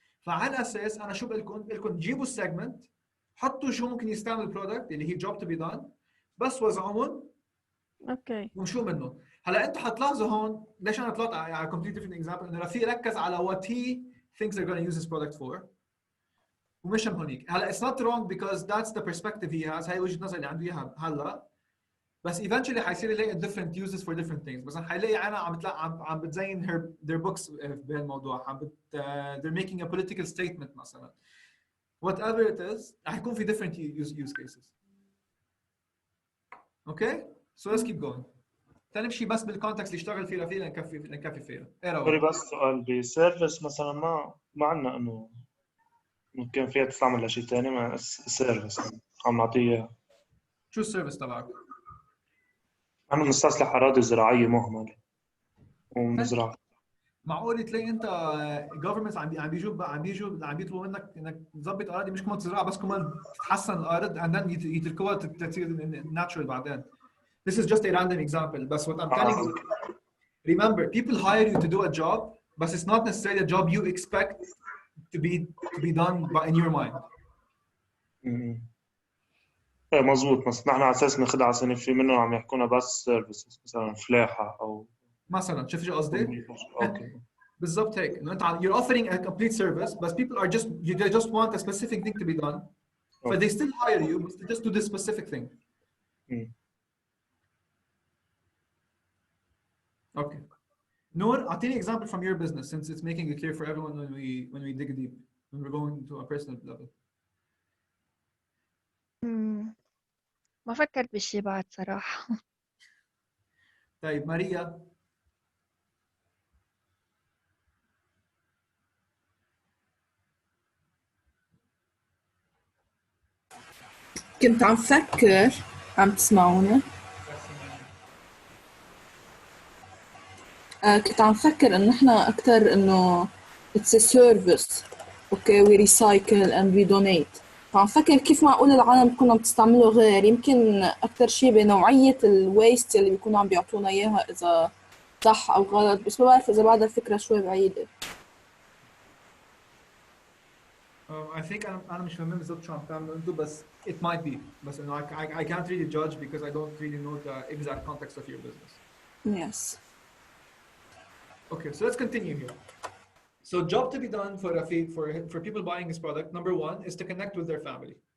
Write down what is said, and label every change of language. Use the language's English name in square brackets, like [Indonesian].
[Arabic] فعلى اساس انا شو بقول لكم جيبوا السيجمنت حطوا شو ممكن يستعمل البرودكت اللي هي جوب تو بي دان بس وزعوهم اوكي وشو منه. هلا انتم حتلاحظوا هون ليش انا طلعت على كومبليت ديفرنت اكزامبل انه رفيق ركز على [English] what he thinks they're going to use this product for [Arabic] ومش هونيك. [English] هلا it's not wrong because that's the perspective he has. [Arabic] هاي وجهة نظر اللي عنده اياها هلا بس [English] eventually [Arabic] حيصير يلاقي [English] different uses for different things. مثلا [Arabic] حيلاقي انا عم بتزين [English] their books [Arabic] بهالموضوع [English] they're making a political statement مثلا whatever it is [Arabic] حيكون في [English] different use cases. Okay so let's keep going. [Arabic] تنمشي بس بالكونتكست اللي اشتغل فيه رفيق لنكفي فيها. ايه سوري رأيك؟ بس سؤال بسيرفيس مثلا ما عندنا انه ممكن فيها تستعمل لشيء ثاني مع سيرفيس عم نعطيه اياه. شو السيرفيس تبعك؟ عم نستصلح اراضي زراعيه مهمله ومزرعه. معقول تلاقي انت governments عم بيطلبوا منك انك تظبط اراضي مش كمان تزرعها بس كمان تتحسن الارض [English] and then [Arabic] يتركوها تصير natural بعدين. [English] This is just a random example but what I'm telling you remember people hire you to do a job but it's not necessarily a job you expect to be done in your mind. [Arabic] ايه مزبوط. مثلا نحن على اساس ناخذها على سنه في منهم عم يحكونا بس سيرفيسز مثلا فلاحه او مثلا شوف شو قصدي؟ اوكي بالضبط هيك انه انت [English] you're offering a complete service but people are they just want a specific thing to be done but they still hire you but just do this specific thing. Okay. Noor, [Arabic] أعطيني [English] example from your business since it's making it clear for everyone when we dig deep when we're going to a personal level. [Arabic] ما فكرت بشي بعد صراحة. طيب ماريا. كنت عم فكر، عم تسمعوني؟ كنت عم فكر إنه إحنا أكتر إنه [English] it's a service. okay we recycle and we donate. [Arabic] فعم فكر كيف معقول العالم تكون عم تستعمله غير يمكن أكتر شيء بنوعية الويست اللي بيكونوا عم بيعطونا إياها إذا صح أو غلط بس ما بعرف إذا بعد الفكرة شوي بعيدة. [English] I think [Arabic] أنا مش فاهم بالضبط شو عم تعملوا أنتوا بس [English] it might be [Arabic] بس إنه [English] I can't really judge because I don't really know the exact context of your business. Yes. Okay, so let's continue here. So job to be done for Rafiq for people buying his product. Number one is to connect with their family.